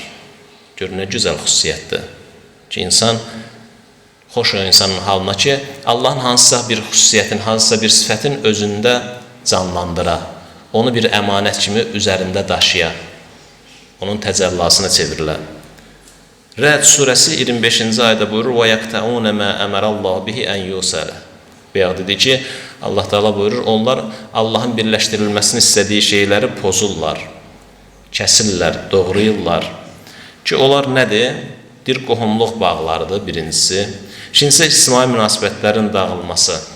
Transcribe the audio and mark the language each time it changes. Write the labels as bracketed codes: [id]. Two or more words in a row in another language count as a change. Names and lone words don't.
[az] Gör, nə gözəl xüsusiyyətdir ki, insan xoş o insanın halına ki, Allahın hansısa bir xüsusiyyətin, hansısa bir sifətin özündə canlandıra, onu bir əmanət kimi üzərində daşıya, onun təcəllasına çevrilə. Rəd surəsi 25-ci ayda buyurur, [ar] وَيَقْتَعُونَ مَا أَمَرَ اللّٰهُ بِهِ أَنْ يُوسَلَ. [az] Bəyək dedi ki, Allah Teala buyurur, onlar Allahın birləşdirilməsini istədiyi şeyləri pozurlar, kəsirlər, doğrayırlar. Ki, onlar nədir? Bir qohumluq bağlarıdır birincisi. İkincisi, ictimai münasibətlərin dağılması.